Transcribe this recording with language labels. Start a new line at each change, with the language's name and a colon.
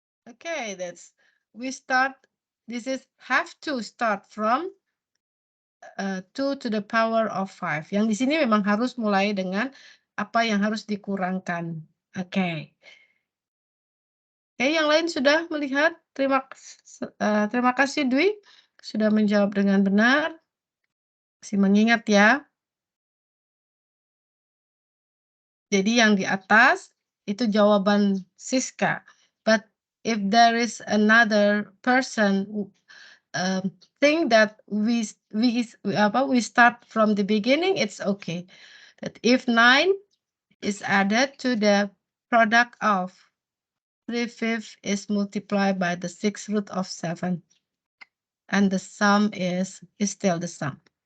English: Okay, this is have to start from 2 to the power of 5.
Indonesian: Yang di sini memang harus mulai dengan apa yang harus dikurangkan. Oke. Oke, yang lain sudah melihat? Terima kasih Dwi sudah menjawab dengan benar. Masih mengingat ya. Jadi yang di atas itu jawaban Siska.
English: But if there is another person think that we start from the beginning, it's okay. That if 9 is added to the product of 3/5 is multiplied by the 6th root of 7, and the sum is still the sum.